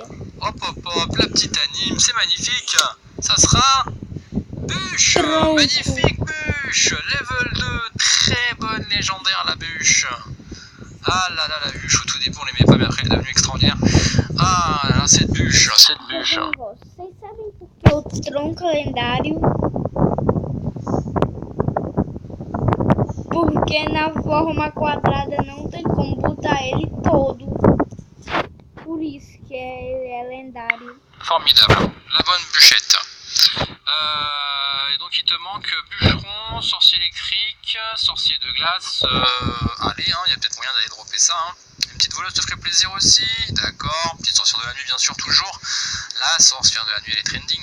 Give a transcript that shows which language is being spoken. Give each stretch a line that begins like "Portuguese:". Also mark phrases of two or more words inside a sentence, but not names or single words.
French: Hop hop hop, la petite anime, c'est magnifique. Ça sera bûche, magnifique bûche, level 2, très bonne légendaire la bûche. Ah là là, la bûche, au tout début on l'aimait pas, mais après elle est devenue extraordinaire. Ah là là, cette bûche, cette bûche.
Portuguese: Vocês sabem por que o tronco lendário? Porque na forma quadrada não tem como botar ele todo. Por isso que ele é lendário.
French: Formidable, la bonne bûchette. Et donc il te manque bûcheron, sorcier électrique, sorcier de glace. Allez, hein, il y a peut-être moyen d'aller dropper ça. Hein. Une petite voleuse te ferait plaisir aussi, d'accord. Petite sorcière de la nuit bien sûr toujours. La sorcière de la nuit elle est trending.